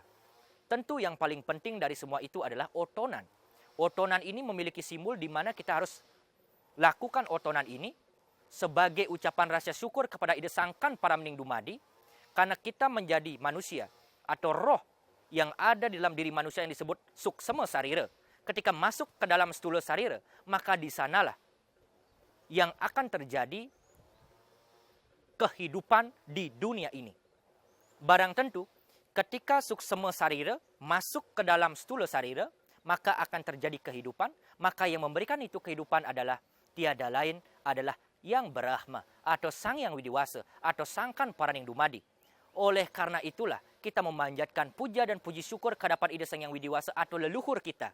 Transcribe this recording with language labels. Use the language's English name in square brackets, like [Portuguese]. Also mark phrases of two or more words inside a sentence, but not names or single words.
[Indonesian] Tentu yang paling penting dari semua itu adalah otonan. Otonan ini memiliki simbol di mana kita harus lakukan otonan ini sebagai ucapan rasa syukur kepada Ida Sangkan para Meningdu Madi, karena kita menjadi manusia atau roh yang ada di dalam diri manusia yang disebut suksema sarira. Ketika masuk ke dalam stula sarira, maka di sanalah yang akan terjadi kehidupan di dunia ini. Barang tentu, ketika suksema sarira masuk ke dalam stula sarira, maka akan terjadi kehidupan, maka yang memberikan itu kehidupan adalah tiada lain adalah Yang Brahma atau Sang Yang Widiwasa atau Sangkan Paraningdu Madi. Oleh karena itulah kita memanjatkan puja dan puji syukur kehadapan Ida Sang Yang Widiwasa atau leluhur kita.